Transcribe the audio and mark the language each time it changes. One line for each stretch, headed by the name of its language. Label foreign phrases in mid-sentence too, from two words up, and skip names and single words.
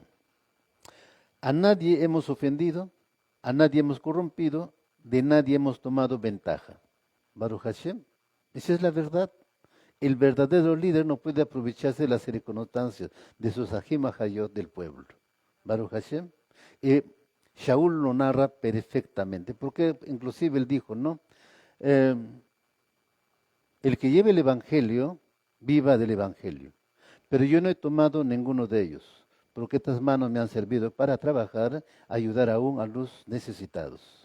Spanish: A nadie hemos ofendido, a nadie hemos corrompido, de nadie hemos tomado ventaja.
Hebrew: ברוך השם.
Spanish: Esa es la verdad. El verdadero líder no puede aprovecharse de las circunstancias de sus ajim hayot del pueblo.
Hebrew: ברוך השם.
Spanish: Shaul lo narra perfectamente, porque inclusive él dijo, ¿no? El que lleve el evangelio, viva del evangelio. Pero yo no he tomado ninguno de ellos, porque estas manos me han servido para trabajar, ayudar aún a los necesitados.